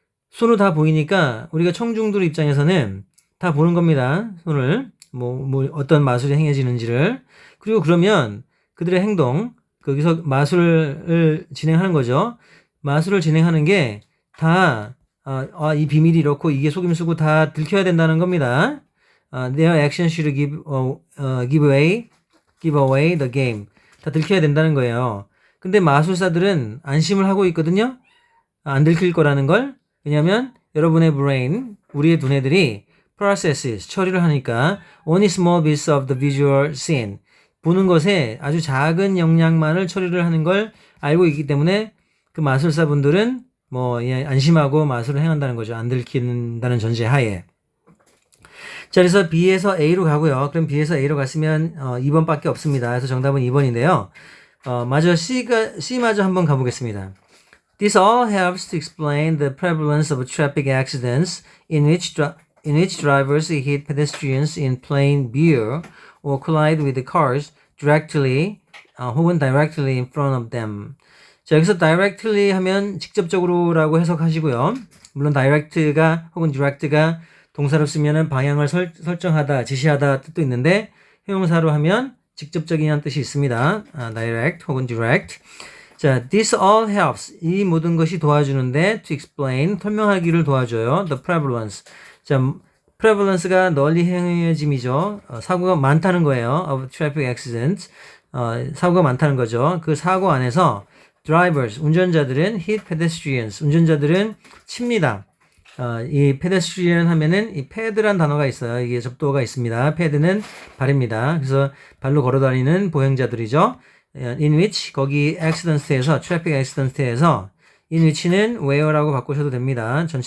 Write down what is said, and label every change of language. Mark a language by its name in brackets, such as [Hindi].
[Korean] 손으로 다 보이니까 우리가 청중들 입장에서는 다 보는 겁니다. 손을 뭐 어떤 마술이 행해지는지를. 그리고 그러면 그들의 행동, 거기서 마술을 진행하는 거죠. 마술을 진행하는 게 다 이 비밀이 이렇고 이게 속임수고 다 들켜야 된다는 겁니다. [English] Their action should give away the game. [Korean] 다 들켜야 된다는 거예요. 근데 마술사들은 안심을 하고 있거든요. 안 들킬 거라는 걸. 왜냐하면 여러분의 brain, 우리의 두뇌들이 processes, 처리를 하니까 [English] only small bits of the visual scene. [Korean] 보는 것에 아주 작은 영역만을 처리를 하는 걸 알고 있기 때문에 그 마술사분들은 안심하고 마술을 행한다는 거죠. 안 들킨다는 전제하에. 자, 그래서 B에서 A로 가고요. 그럼 B에서 A로 갔으면 2번밖에 없습니다. 그래서 정답은 2번인데요. 마저 C마저 한번 가보겠습니다. [English] This all helps to explain the prevalence of traffic accidents in which drivers hit pedestrians in plain view or collide with the cars directly [Korean] 혹은 [English] directly in front of them. [Korean] 자, 여기서 directly 하면 직접적으로라고 해석하시고요. 물론 direct가 혹은 direct가 동사로 쓰면은 방향을 설정하다, 지시하다 뜻도 있는데 형용사로 하면 직접적이라는 뜻이 있습니다. direct 혹은 direct. [English] 자, this all helps. [Korean] 이 모든 것이 도와주는데 to explain, 설명하기를 도와줘요. The prevalence. 자, prevalence가 널리 행해짐이죠. 사고가 많다는 거예요. [English] of traffic accidents. [Korean] 사고가 많다는 거죠. 그 사고 안에서 drivers, 운전자들은 [English] hit pedestrians, [Korean] 운전자들은 칩니다. 이 pedestrian 하면은 이 ped란 단어가 있어요. 이게 접도가 있습니다. ped는 발입니다. 그래서 발로 걸어다니는 보행자들이죠. in which, 거기 accidents에서, traffic accidents에서 in which는 where라고 바꾸셔도 됩니다.